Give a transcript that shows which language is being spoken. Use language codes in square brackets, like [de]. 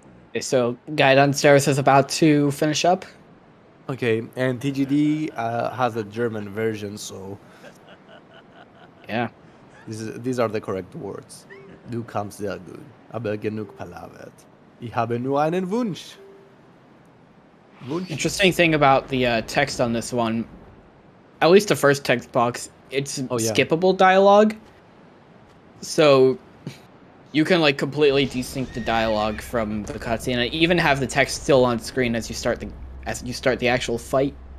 [en] Okay, so guy downstairs is about to finish up. Okay, and TGD has a German version, so Yeah. These are the correct words. [de] Du kommst sehr gut, aber genug palavert. Ich habe nur einen Wunsch. Wunsch. [en] Interesting thing about the text on this one, at least the first text box, it's Oh, yeah. skippable dialogue. So you can like completely desync the dialogue from the cutscene and even have the text still on screen as you start the actual fight.